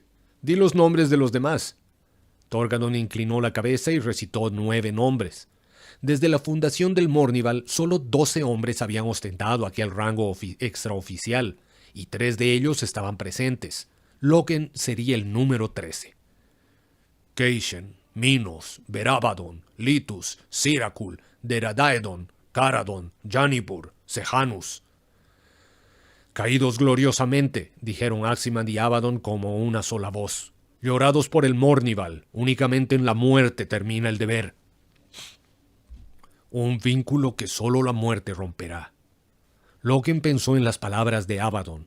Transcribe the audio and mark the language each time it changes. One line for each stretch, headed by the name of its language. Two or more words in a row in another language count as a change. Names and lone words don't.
Spanish: Di los nombres de los demás. Torgadon inclinó la cabeza y recitó 9 nombres. Desde la fundación del Mournival, solo 12 hombres habían ostentado aquel rango extraoficial, y 3 de ellos estaban presentes. Loken sería el número 13. Keishen, Minos, Verabadon, Litus, Sirakul, Deradaedon, Caradon, Janipur, Sejanus. Caídos gloriosamente, dijeron Aximand y Abaddon como una sola voz. Llorados por el Mournival, únicamente en la muerte termina el deber. Un vínculo que solo la muerte romperá. Loken pensó en las palabras de Abaddon.